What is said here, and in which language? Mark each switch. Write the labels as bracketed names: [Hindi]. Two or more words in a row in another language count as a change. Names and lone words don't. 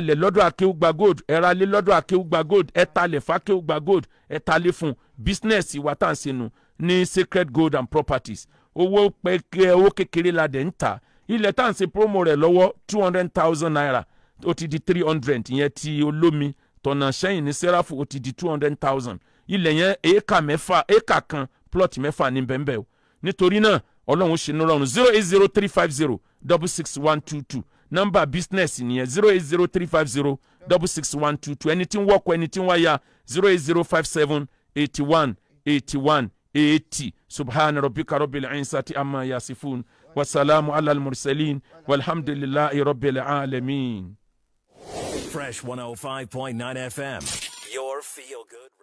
[Yoruba] ilẹ̀ lọ́dọ̀ Akéwùgbà Gold ẹ ra ilé lọ́dọ̀ Akéwùgbà Gold ẹ talẹ̀ fún Akéwùgbà Gold ẹ talẹ̀ fún business ìwà tá à ń ṣe nù ní Sacred Gold and Properties owó kékeré la dẹ̀ ń ta ilẹ̀ tá à ń ṣe promo rẹ̀ lọ́wọ́ 200,000 naira ó ti di 300 ìyẹn ti olómi tọ̀nà sẹ́yìn ní sẹ́ráfù ó ti di 200,000 ilẹ̀ yẹn éèkà kan plot mẹ́fà ní bẹ́ẹ̀ o nítorí náà ọlọ́run ṣe ní rọrùn [Arabic] 08035066122 [Yoruba] nọ́mbà business nìyẹn [Arabic] 08035066122 [Yoruba] ẹni tí ń wọ́kọ̀ ẹni tí ń wáyà [Arabic] 08057818180 سبحان ربك رب العزة عما يصفون والسلام على المرسلين والحمد لله رب العالمين. [English] Fresh 105.9 FM, your feel good.